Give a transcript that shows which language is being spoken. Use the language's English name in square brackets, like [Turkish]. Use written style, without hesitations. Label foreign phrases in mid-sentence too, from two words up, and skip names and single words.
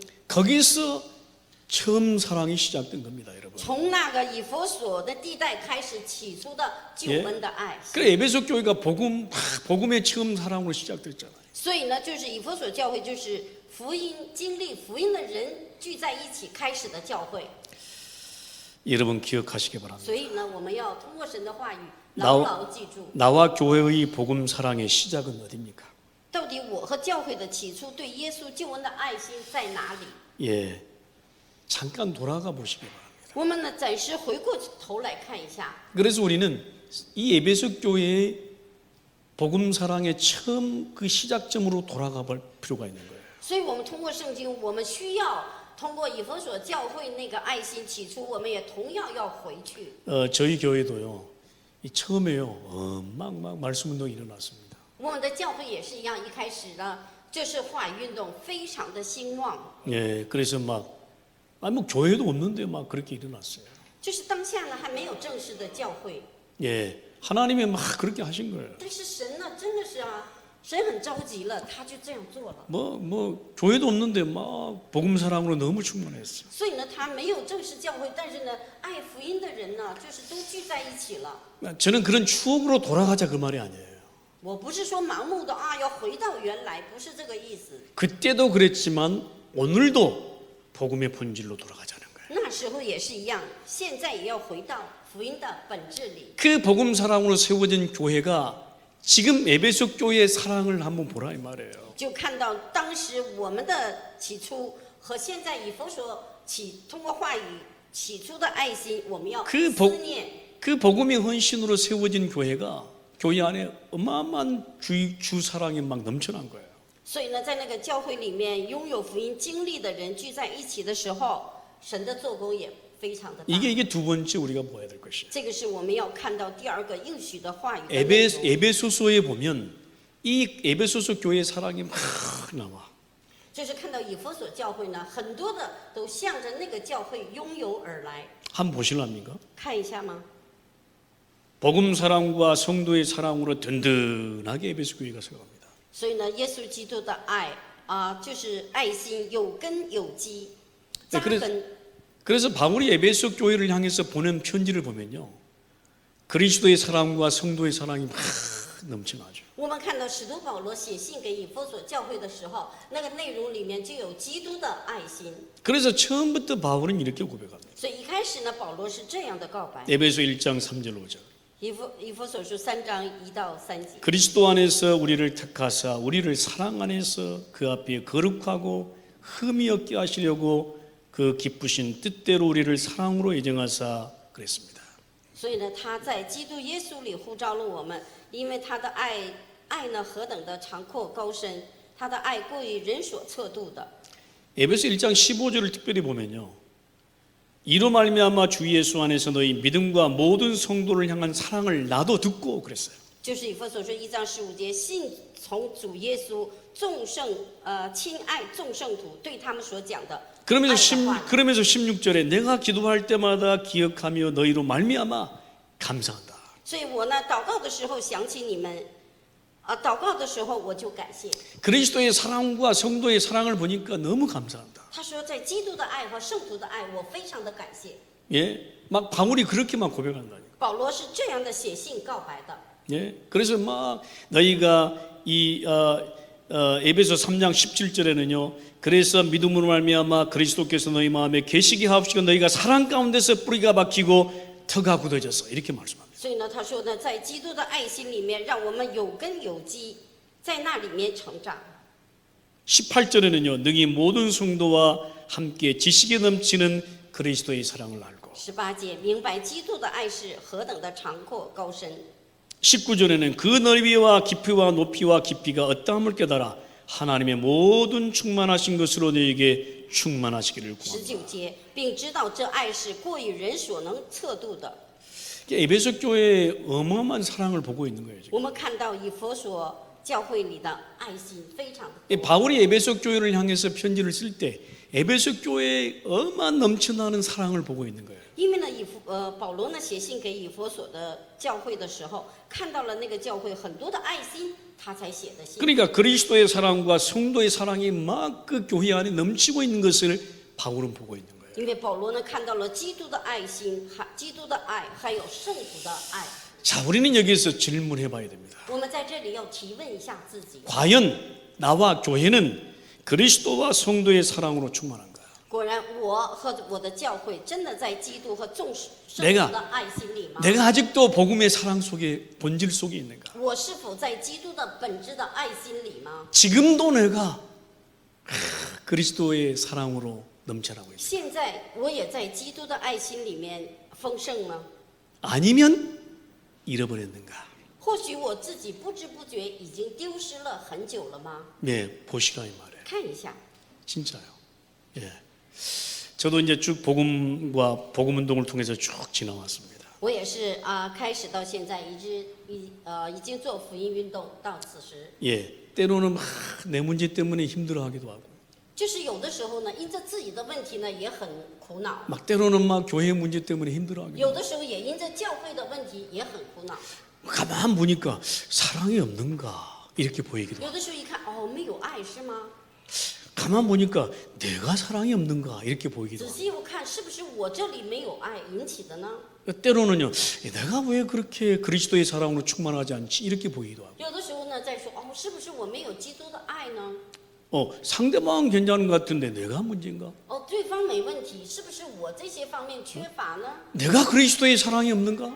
[Korean] 거기서 처음 사랑이 시작된 겁니다, 여러분. [Chinese] 从那个以弗所的地带开始，起初的救恩的爱。 [Korean] 그래 에베소 교회가 복음의 처음 사랑으로 시작됐잖아요. [Chinese] 所以呢，就是以弗所教会，就是福音经历福音的人聚在一起开始的教会。 [Korean] 여러분 기억하시기 바랍니다. [Chinese] 所以呢，我们要通过神的话语 [Korean] 나와- [Chinese] 牢牢记住， [Korean] 나와 교회의 복음 사랑의 시작은 어디입니까? [Chinese] 到底我和教会的起初对耶稣救恩的爱心在哪里？ [Korean] 예, 잠깐 돌아가 보시기 바랍니다. [Chinese] 我们呢，暂时回过头来看一下。 [Korean] 그래서 우리는 이 에베소 교회의 복음 사랑의 처음 그 시작점으로 돌아가 볼 필요가 있는 거예요. [Chinese] 所以我们通过圣经，我们需要通过以弗所教会那个爱心起初，我们也同样要回去。 [Korean] 저희 교회도요, 이 처음에요, 막 말씀 운동이 일어났습니다. [Chinese] 我们的教会也是一样，一开始呢，就是话语运动非常的兴旺， [Korean] 예, 그래서 뭐 교회도 없는데 막 그렇게 일어났어요. [Chinese] 就是当下呢还没有正式的教会， [Korean] 예, 하나님이 막 그렇게 하신 거예요. [Chinese] 但是神呢真的是啊，神很着急了，他就这样做了。 [Korean] 교회도 없는데 막 복음 사랑으로 너무 충만했어요. [Chinese] 所以呢，他没有正式教会，但是呢，爱福音的人呢，就是都聚在一起了。 [Korean] 저는 그런 추억으로 돌아가자 그 말이 아니에요. [Chinese] 我不是说盲目的啊，要回到原来，不是这个意思。 [Korean] 그때도 그랬지만 오늘도 복음의 본질로 돌아가자는 거예요. [Chinese] 那时候也是一样，现在也要回到福音的本质里。 [Korean] 그 복음 사랑으로 세워진 교회가 지금 에베소 교회의 사랑을 한번 보라 이 말이에요. [Chinese] 就看到当时我们的起初和现在以弗所通过话语起初的爱心，我们要思念。 [Korean] 그 복음의 헌신으로 세워진 교회가 교회 안에 어마어마한 주 사랑이 막 넘쳐난 거예요. [Chinese] 所以呢，在那个教会里面拥有福音经历的人聚在一起的时候，神的做工也非常的大。 [Korean] 이게 두 번째 우리가 봐야 될 것이에요. [Chinese] 这个是我们要看到第二个应许的话语的内容。 [Korean] 에베소서에 보면 이 에베소서 교회의 사랑이 막 나와. [Chinese] 就是看到以弗所教会呢，很多的都向着那个教会拥有而来。 [Korean] 한번 보실랍니까? [Chinese] 看一下吗？ [Korean] 복음 사랑과 성도의 사랑으로 든든하게 에베소 교회가 서갑니다. [Chinese] 所以呢，耶稣基督的爱就是爱心有根有基，扎根。 [Korean] 그래서 바울이 에베소 교회를 향해서 보낸 편지를 보면요, 그리스도의 사랑과 성도의 사랑이 막 넘쳐나죠. [Chinese] 我们看到使徒保罗写信给以弗所教会的时候，那个内容里面就有基督的爱心。 [Korean] 그래서 처음부터 바울은 이렇게 고백합니다. [Chinese] 所以一开始呢，保罗是这样的告白。 [Korean] 에베소 1장 3절 5절. [Chinese] 以弗所书3章1到3节。 [Korean] 그리스도 안에서 우리를 택하사 우리를 사랑 안에서 그 앞에 거룩하고 흠이 없게 하시려고 그 기쁘신 뜻대로 우리를 사랑으로 예정하사 그랬습니다. [Chinese] 所以呢，他在基督耶稣里呼召了我们，因为他的爱呢何等的长阔高深，他的爱过于人所测度的。 [Korean] 에베소 1장 15절을 특별히 보면요, 이로 말미암아 주 예수 안에서 너희 믿음과 모든 성도를 향한 사랑을 나도 듣고 그랬어요. [Chinese] 就是以弗所说1章15节，信从主耶稣众圣亲爱众圣徒对他们所讲的。 [Korean] 그러면서 16절에 내가 기도할 때마다 기억하며 너희로 말미암아 감사한다. [Chinese] 所以我呢祷告的时候想起你们，祷告的时候我就感谢。 [Korean] 그리스도의 사랑과 성도의 사랑을 보니까 너무 감사한다. [Chinese] 他说在基督的爱和圣徒的爱，我非常的感谢。 [Korean] 예, 막 바울이 그렇게만 고백한다니까. [Chinese] 保罗是这样的写信告白的。 [Korean] 예, 그래서 막 너희가 이 에베소 3장 17절에는요, 그래서 믿음으로 말미암아 그리스도께서 너희 마음에 계시게 하옵시고 너희가 사랑 가운데서 뿌리가 박히고 터가 굳어져서 이렇게 말씀합니다. [Chinese] 所以呢，他说呢，在基督的爱心里面，让我们有根有基，在那里面成长。 [Korean] 18절에는요, 너희 모든 성도와 함께 지식에 넘치는 그리스도의 사랑을 알고. 알았고 [Chinese] 18节，明白基督的爱是何等的长阔高深。 [Korean] 19절에는 그 넓이와 깊이와 높이와 깊이가 어떠함을 깨달아 하나님의 모든 충만하신 것으로 너에게 충만하시기를 구합니다. [Chinese] 19 节，并知道这爱是过于人所能测度的。 [Korean] 에베소 교회의 어마어마한 사랑을 보고 있는 거예요. 지금. [Chinese] 我们看到以弗所教会里的爱心非常的多。 [Korean] 바울이 에베소 교회를 향해서 편지를 쓸 때 에베소 교회의 어마어마한 넘쳐나는 사랑을 보고 있는 거예요. [Chinese] 因为呢，保罗呢写信给以弗所的教会的时候，看到了那个教会很多的爱心，他才写的信。 [Korean] 그러니까 그리스도의 사랑과 성도의 사랑이 막 그 교회 안에 넘치고 있는 것을 바울은 보고 있는 거예요. [Chinese] 因为保罗呢看到了基督的爱心，基督的爱，还有圣徒的爱。 [Korean] 자, 우리는 여기서 질문해 봐야 됩니다. [Chinese] 我们在这里要提问一下自己： [Korean] 과연 나와 교회는 그리스도와 성도의 사랑으로 충만한가? [Chinese] 果然，我和我的教会真的在基督和众圣徒 [Korean] 내가 [Chinese] 的爱心里吗？ [Korean] 내가 아직도 복음의 사랑 속에 본질 속에 있는가? [Chinese] 我是否在基督的本质的爱心里吗？ [Korean] 지금도 내가 그리스도의 사랑으로 넘쳐나고 있어. [Chinese] 现在我也在基督的爱心里面丰盛吗？ [Korean] 아니면 잃어버렸는가? [Chinese] 或许我自己不知不觉已经丢失了很久了吗？ [Korean] 네, 보시라 이 말이에요. [Chinese] 看一下， [Korean] 진짜요. 예. 저도 이제 쭉 복음과 복음 운동을 통해서 쭉 지나왔습니다. [Chinese] 我也是开始到现在已经做福音运动到此时， [Korean] 예. 때로는 막 내 문제 때문에 힘들어하기도 하고, [Chinese] 就是有的时候呢，因着自己的问题呢也很苦恼， [Korean] 막 때로는 막 교회 문제 때문에 힘들어하기도 [Chinese] 有 [Korean] 하고. [Chinese] 的时候也因着教会的问题也很苦恼， [Korean] 가만 보니까 사랑이 없는가 이렇게 보이기도 [Chinese] 有 [Korean] 하고, [Chinese] 的时候一看哦没有爱是吗？ [Korean] 가만 보니까 내가 사랑이 없는가 이렇게 보이기도 [Chinese] 仔 [Korean] 하고, [Chinese] 细一看，是不是我这里没有爱引起的呢？ [Korean] 때로는요, 내가 왜 그렇게 그리스도의 사랑으로 충만하지 않지 이렇게 보이기도 하고, [Chinese] 有的时候呢，再说哦，是不是我没有基督的爱呢？ [Korean] 상대방은 괜찮은 것 같은데 내가 문제인가? [Chinese] 哦，对方没问题，是不是我这些方面缺乏呢？ [Korean] 내가 그리스도의 사랑이 없는가?